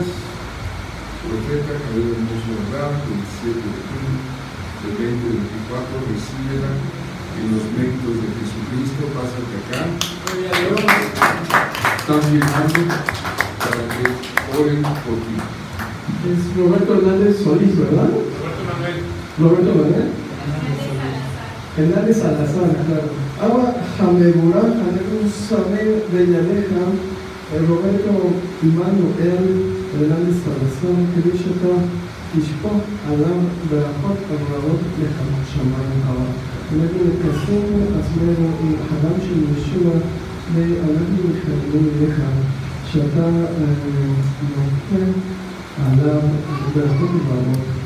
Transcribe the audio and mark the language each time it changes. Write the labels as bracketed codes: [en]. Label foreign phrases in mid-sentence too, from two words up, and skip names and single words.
[es] Profeta Javier Hermoso Verdad, 27 de junio del 2024, recíbela en los méritos de Jesucristo. Pásate acá. Están llegando para que oren por ti. Es Roberto Hernández Solís, ¿verdad? Roberto Manuel. Hernández Salazar, claro. Agua Jamegura, Alejo Samer Bellaneja, Roberto Immanuel Hernández Salazar, Kirishata, Ishpo, Alam, Berajot, Abrahot, Lejam, Shaman, Hava. Alejo Kasim, Asmero, y Hadam Shel Yeshua, de Alejo Michael Leja, Shata, Nofen, Alam, Berajot, Abrahot.